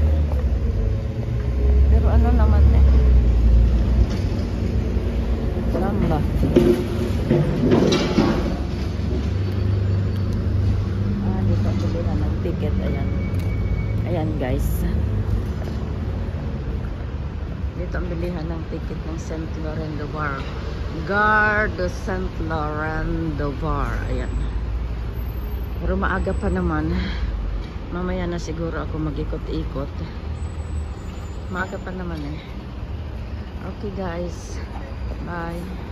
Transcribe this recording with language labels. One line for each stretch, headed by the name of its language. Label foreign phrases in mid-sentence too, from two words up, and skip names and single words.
Filipino: Pero ano naman saan ba? Dito ako bibili ng ticket.
English: Ayan guys.
Filipino: Dito ang bilihan ng ticket ng Saint Laurent du Var. Gare de Saint Laurent du Var. Ayan. Pero maaga pa naman. Mamaya na siguro ako mag-ikot-ikot. Maaga pa naman
English: Okay guys.
Filipino: Bye.